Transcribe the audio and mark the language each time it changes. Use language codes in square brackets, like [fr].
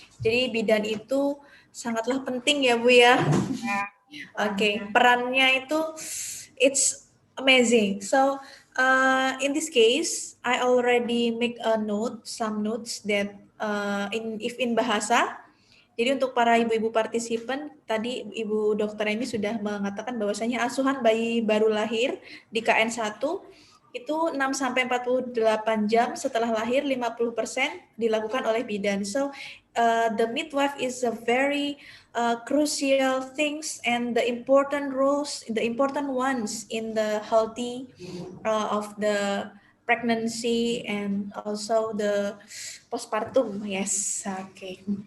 [id] Jadi bidan itu sangatlah penting ya Bu ya. Oke, perannya itu [en] it's amazing. So in this case, I already make some notes that in bahasa. [id] Jadi untuk para ibu-ibu partisipan, tadi Ibu Dr. Emi sudah mengatakan bahwasanya asuhan bayi baru lahir di KN1 itu 6-48 jam setelah lahir 50% dilakukan oleh bidan. [en] So the midwife is a very crucial things and the important roles, the important ones in the healthy of the pregnancy and also the postpartum. Yes, okay.